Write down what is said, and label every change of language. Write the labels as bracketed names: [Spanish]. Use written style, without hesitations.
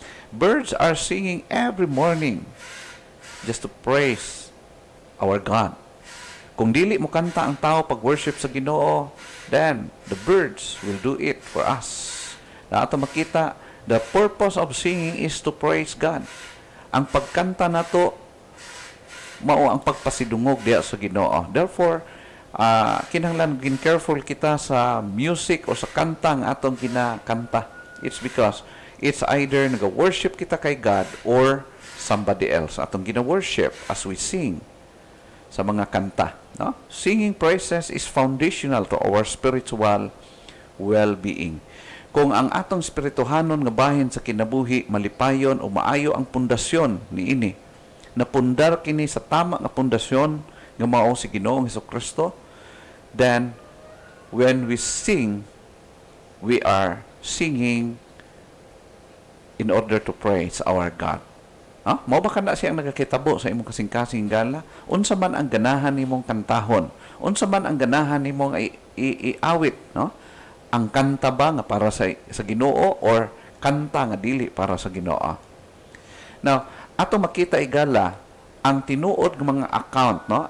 [English] Birds are singing every morning just to praise our God. [Cebuano] Kung dili mo kanta ang tao pag worship sa Ginoo, [English] then the birds will do it for us. [Cebuano] Na ato makita, [English] the purpose of singing is to praise God. [Cebuano] Ang pagkanta nato mao ang pagpasidungog diha sa Ginoo. Therefore, kinahanglan gin careful kita sa music o sa kanta nga atong ginakanta. [English] It's because it's either [Cebuano] nag-worship kita kay [English] God or somebody else. [Cebuano] Atong gina-worship [English] as we sing [Cebuano] sa mga kanta. No? [English] Singing praises is foundational to our spiritual well-being. [Cebuano] Kung ang atong spirituhanon nga bahin sa kinabuhi malipayon o maayo ang pundasyon niini, napundar kini sa tama nga pundasyon nga mao si Ginoong Hesukristo, [English] then when we sing, we are singing in order to praise our God. [Cebuano] Mao ba kana siyang nagakitabo sa imong kasing-kasing gala? Unsa man ang ganahan nimong kantahon? Unsa man ang ganahan nimong iawit, no? Ang kanta ba nga para sa Ginoo or kanta nga dili para sa Ginoo? Now, ato makita igala ang tinuod ng mga account, no?